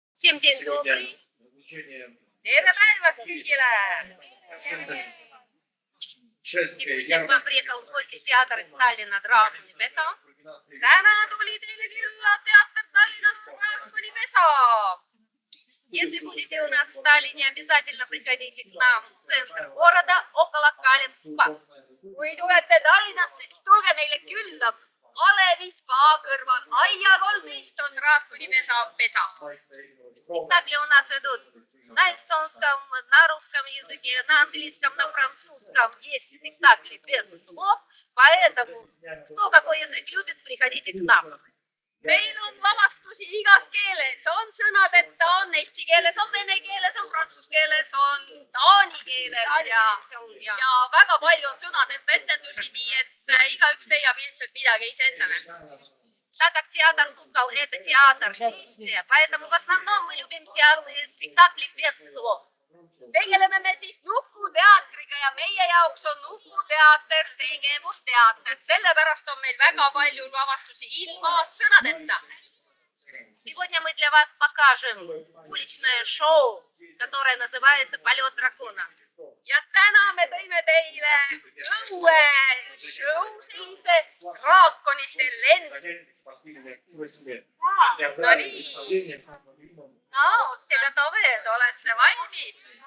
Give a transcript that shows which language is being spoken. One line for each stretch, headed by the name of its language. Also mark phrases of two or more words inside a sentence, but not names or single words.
Russian: Всем день добрый.
Estonian: Tere päevast kõigile!
Russian: Сегодня к вам приехал в гости театр Сталина «Драконий Песа».
Estonian: Täna tuli teile külla teater Tallinnast Draakoni pesa.
Russian: Если будете у нас в Таллине, обязательно приходите к нам в центр города, около Калинспа.
Estonian: Kui tulete Tallinnasse, siis tulge meile külla. Kalevi spa kõrval Aia 13 on Draakoni pesa.
Russian: Спектакли у нас идут на эстонском, на русском языке, на английском, на французском. Есть спектакли без слов, поэтому кто какой язык любит, приходите к нам.
Estonian: Meil on lavastusi igas keeles, on sõnadeta, on eesti keeles, on vene keeles, on prantsuse keeles, on taani keeles ja väga palju on sõnadeta etendusi, nii et igaüks leiab ilmselt midagi ise endale.
Russian: Так как театр кукол – это театр действия, поэтому в основном мы любим спектакли без слов.
Estonian: Tegeleme me siis nukuteatriga ja meie jaoks on nukuteater tegevusteater. Sellepärast on meil väga palju lavastusi ilma sõnadeta.
Russian: Сегодня мы для вас покажем уличное шоу, которое называется «Полет дракона».
Estonian: Ja täna me tõime teile õue-show sellise draakonite lend. No nii.
Russian: No, все готовы?
Estonian: Olete valmis?